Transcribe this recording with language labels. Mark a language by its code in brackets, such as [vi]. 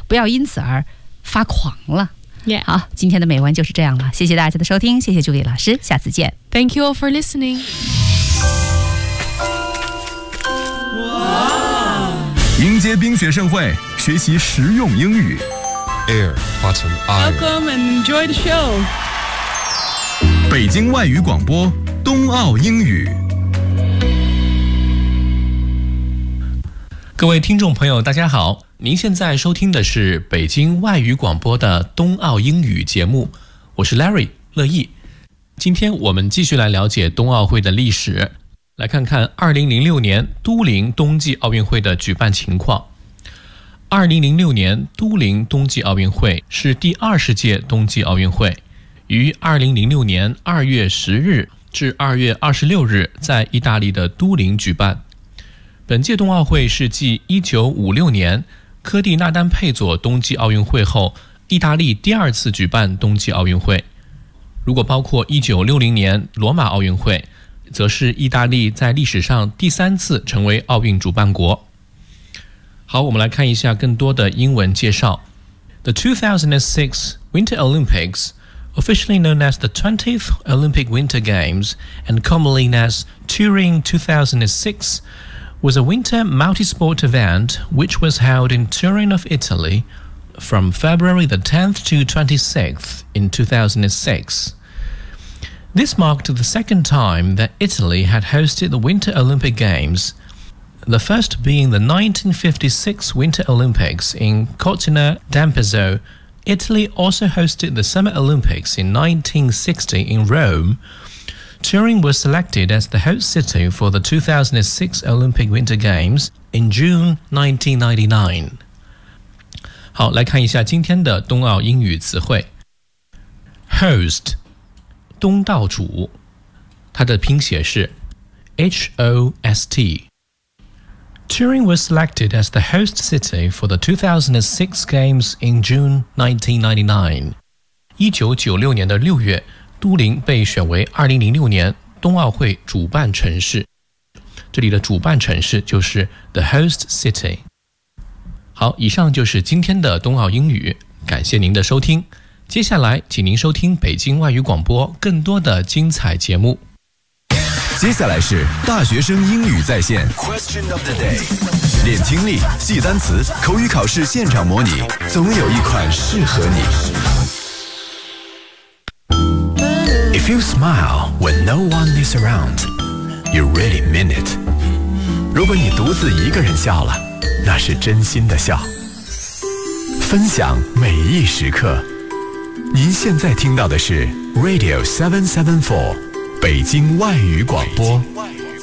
[zh] 不要因此而发狂了。 Yeah. 好，今天的美文就是这样了，谢谢大家的收听，谢谢朱莉老师，下次见。 [en] Thank you all for listening. [zh] 迎接冰雪盛会，学习实用英语。 Air Button Iron. [en] Welcome and enjoy the show. [zh] 北京外语广播冬奥英语。各位听众朋友大家好，您现在收听的是北京外语广播的冬奥英语节目，我是 Larry 乐意。今天我们继续来了解冬奥会的历史，来看看2006年都灵冬季奥运会的举办情况。 2006年都灵冬季奥运会是第20届冬季奥运会，于2006年2月10日至2月26日在意大利的都灵举办。本届冬奥会是继1956年科蒂纳丹佩佐冬季奥运会后意大利第二次举办冬季奥运会，如果包括1960年罗马奥运会，则是意大利在历史上第三次成为奥运主办国。好，我们来看一下更多的英文介绍。 [en] The 2006 Winter Olympics, officially known as the 20th Olympic Winter Games and commonly known as Turin 2006,was a winter multi-sport event which was held in Turin of Italy from February the 10th to 26th in 2006. This marked the second time that Italy had hosted the Winter Olympic Games, the first being the 1956 Winter Olympics in Cortina d'Ampezzo. Italy also hosted the Summer Olympics in 1960 in Rome,Turin was selected as the host city for the 2006 Olympic Winter Games in June 1999. [zh] 好，来看一下今天的冬奥英语词汇。Host, 东道主，它的拼写是 H-O-S-T. [en] Turin was selected as the host city for the 2006 Games in June 1999. [zh] 1996年的6月都灵被选为2006年冬奥会主办城市，这里的主办城市就是 The Host City。好，以上就是今天的冬奥英语，感谢您的收听，接下来请您收听北京外语广播更多的精彩节目。接下来是大学生英语在线 Question of the Day， 练听力，记单词，口语考试现场模拟，总有一款适合你。 [en] If you smile when no one is around, you really mean it. [zh] 如果你独自一个人笑了，那是真心的笑。分享每一时刻。您现在听到的是 Radio 774，北京外语广播。北京外语广播。